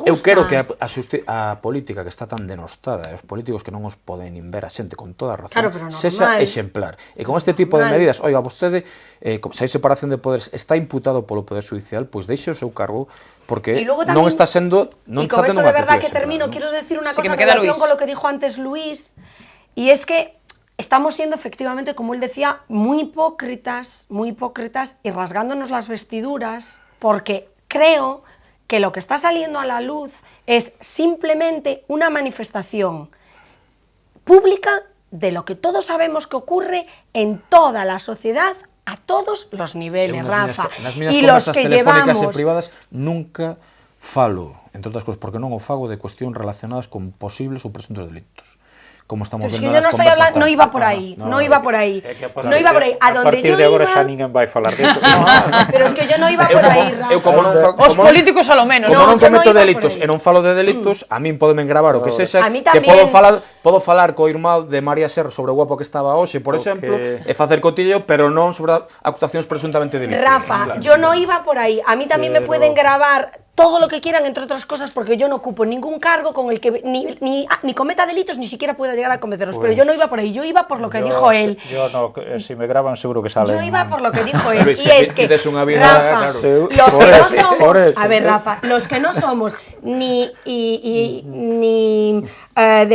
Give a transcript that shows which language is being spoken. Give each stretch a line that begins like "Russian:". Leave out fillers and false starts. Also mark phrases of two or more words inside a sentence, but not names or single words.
Galician: Eu quero que a política que está tan denostada, e os políticos que non os poden ver a xente con toda a razón, sexa exemplar. E con este tipo de medidas, oiga, vostede, se hai separación de poderes, está imputado polo Poder Judicial, pois deixe o seu cargo, porque non está sendo unha actitud exemplar.
Spanish: Y con esto de verdad que termino, quiero decir una cosa en relación con lo que dijo antes Luis, y es que estamos siendo efectivamente, como él decía, muy hipócritas y rasgándonos las vestiduras, porque creo que lo que está saliendo a la luz es simplemente una manifestación pública de lo que todos sabemos que ocurre en toda la sociedad a todos los niveles, Rafa. Y los que llevamos...
Galician: e privadas nunca falo, entre outras cosas, porque non o fago de cuestións relacionadas con posibles ou presuntos delitos. Como estamos vendo nas conversas.
Spanish: No iba por ahí, no iba por ahí. No iba por ahí.
Galician: A partir de agora xa ninguén vai falar disso.
Spanish: Pero es que yo no iba por aí, Rafa.
Galician: Os políticos
Spanish: a lo menos.
Galician: Como non cometo delitos e non falo de delitos, a min podeme gravar o que sexa, que podo falar co irmán de María Serra sobre o guapo que estaba hoxe, por exemplo, e facer cotilleo, pero non sobre actuacións presuntamente delictivas.
Spanish: Rafa, yo no iba por aí. A mí tamén me pueden gravar todo lo que quieran, entre otras cosas, porque yo no ocupo ningún cargo con el que ni cometa delitos, ni siquiera pueda llegar a cometerlos. Pero yo no iba por ahí, yo iba por lo que dijo él. Yo no, si me graban seguro que sale. Yo iba por lo que dijo él. Y es que, Rafa, los que no somos, a ver, Rafa, los que no somos ni de